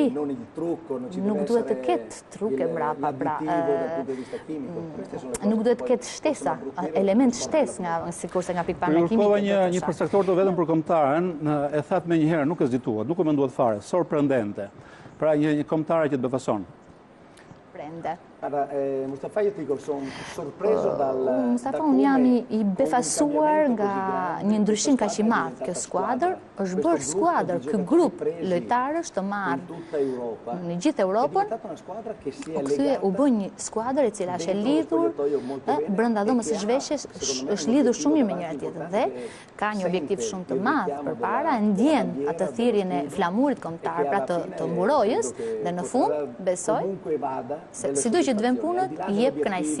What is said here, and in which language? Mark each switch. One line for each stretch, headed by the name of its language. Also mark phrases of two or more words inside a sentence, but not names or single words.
Albanian: Nuk duhet të ketë truke mbrapa, nuk duhet të ketë shtesa, element shtes sikurse nga pikpamja kimike. Kërkova një përcaktor të vetëm për kombëtaren, e thatë me një herë, nuk e zgjituat, nuk e menduat fare, sorprendente. Pra një kombëtare që të befason. Mustafa,
Italian: io ti dico, sono sorpreso
Albanian: Mustafa, unë jam i befasuar nga një ndryshim kaq i madh. Kjo skuadër është bërë skuadër, ky grup lojtarësh të marrë në gjithë Europën, u bë një skuadër e cila është e lidhur brenda dhomës së zhveshjes, është lidhur shumë mirë me njëra tjetrën dhe ka një objektiv shumë të madh përpara, ndjen atë thirrjen e flamurit kombëtar, pra të mburojës, dhe në fund besoj se sido që të vend punët, jep kënaqësi.